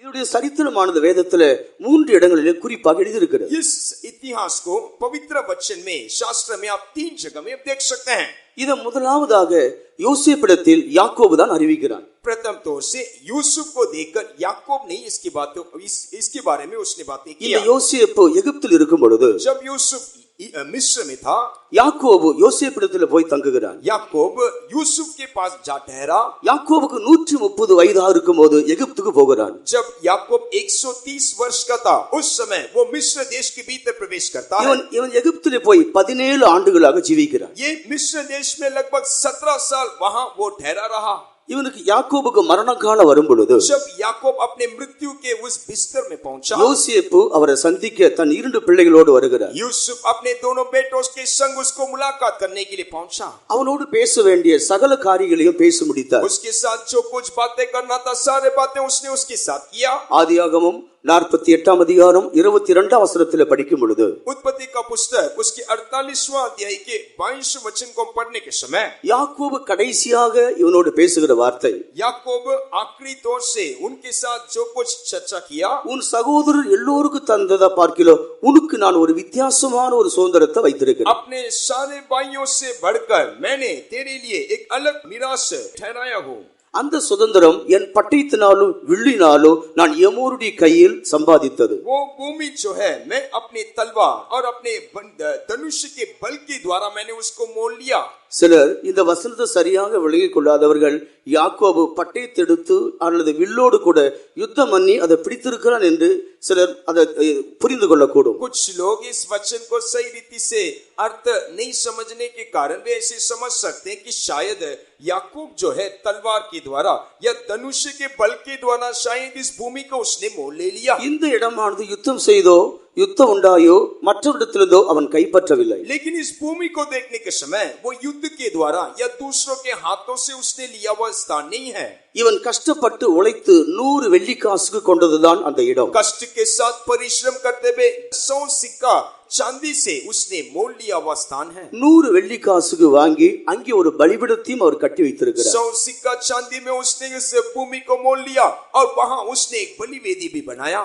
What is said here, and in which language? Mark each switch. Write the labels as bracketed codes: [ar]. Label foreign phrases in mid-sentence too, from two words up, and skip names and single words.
[ta] இதனுடைய சரித்திரமானது வேதத்துல 3 இடங்களிலே குறிப்பாக எழுதியிருக்கிறது. [hi] इस इतिहास को पवित्र वचन में, शास्त्र में आप 3 जगह में देख सकते हैं. [ta] இதை முதலாவதாக யோசேப்பிடத்தில் யாக்கோபு தான் அறிவிக்கிறான். [hi] प्रथम तौर से यूसुफ को देखकर याकूब ने इसके बारे में उसने बातें [ta] இந்த [hi] किया. [ta] யோசேப்பு எகிப்தில் இருக்கும் பொழுது [hi] जब यूसुफ मिस्र में था, [ta] யாக்கோபு யோசேப்பிடத்தில் போய் தங்குகிறான். [hi] याकूब यूसुफ के पास जा ठहरा. [ta] யாக்கோபுக்கு 130 வயதாக இருக்கும் போது எகிப்துக்கு போகிறான். [hi] जब याकूब 130 वर्ष का था, उस समय वो मिस्र देश के भीतर प्रवेश करता है. [ta] இவன் எகிப்திலே போய் 17 ஆண்டுகளாக ஜீவிக்கிறான். [hi] ये मिस्र देश में लगभग 17 साल वहां वो ठहरा रहा. [ta] இவனுக்கு யாக்கோபுக்கு மரண காலம் வரும் பொழுது [hi] जब याकूब अपने मृत्यु के उस बिस्तर में पहुंचा, [ta] யோசேப்பு அவரை சந்திக்க தன் 2 பிள்ளைகளோடு வருகிறார். [hi] यूसुफ अपने दोनों बेटों के संग उसको मुलाकात करने के लिए पहुंचा. [ta] அவனோடு பேச வேண்டிய சகல காரியங்களையும் பேசி முடித்தார். [hi] उसके साथ जो कुछ बातें करना था, सारे बातें उसने उसके साथ किया. [ta] ஆதியாகமம் 48 அதிகாரம் 22 வசனத்தில் படிக்கும் பொழுது [hi] उत्पत्ति का पुस्तक उसके 48वां अध्याय के 22 वचन को पढ़ने के समय [ta] யாக்கோபு கடைசியாக இவனோடு பேசுகிற வார்த்தை, [hi] याकूब आखिरी तौर से उनके साथ जो कुछ चर्चा किया, [ta] உன் சகோதரர் எல்லோருக்கும் தந்ததை பார்க்கிலும் உனக்கு நான் ஒரு வித்தியாசமான ஒரு சுதந்திரத்தை வைத்திருக்கிறேன். [hi] अपने सारे भाइयों से बढ़कर मैंने तेरे लिए एक अलग मिरास ठहराया हूँ. [ta] அந்த சுதந்திரம் என் பட்டயத்தினாலும் வில்லினாலும் நான் எமோருடைய கையில் சம்பாதித்தது. [hi] वो भूमि जो है, मैं अपने तलवार और अपने धनुष के बल के द्वारा मैंने उसको मोल लिया. [ta] சிலர் இந்த வசனத்தை சரியாக விளங்கிக் கொள்ளாதவர்கள் யாக்கோபு பட்டயத்தை எடுத்து அல்லது வில்லோடு கூட யுத்தம் பண்ணி அதை பிடித்திருக்கிறான் என்று சிலர் அதை புரிந்து கொள்ளக்கூடும். [hi] कुछ लोग इस वचन को सही रीति से अर्थ नहीं समझने के कारण वे ऐसे समझ सकते हैं कि शायद याकूब जो है तलवार के द्वारा या धनुष के बल के द्वारा शायद इस भूमि को उसने मोल ले लिया. [ta] இந்த இடமானது யுத்தம் செய்தோ யுத்தம் உண்டாயோ மற்றவரிடத்திலிருந்தோ அவன் கைப்பற்றவில்லை. [hi] लेकिन इस भूमि को देखने के समय वो युद्ध के द्वारा या दूसरों के हाथों से उसने लिया हुआ स्थान नहीं है. [ta] இவன் கஷ்டப்பட்டு உழைத்து 100 வெள்ளிக்காசுக்கு கொண்டதுதான் அந்த இடம். [hi] कष्ट के साथ परिश्रम करते हुए 100 सिक्का चांदी से उसने मोल लिया हुआ स्थान है. [ta] 100 வெள்ளிக்காசுக்கு வாங்கி அங்கே ஒரு பலிபீடத்தையும் அவர் கட்டி வைத்திருக்கிறார். [hi] 100 सिक्का चांदी में उसने इस भूमि को मोल लिया और वहां उसने एक बलिवेदी भी बनाया.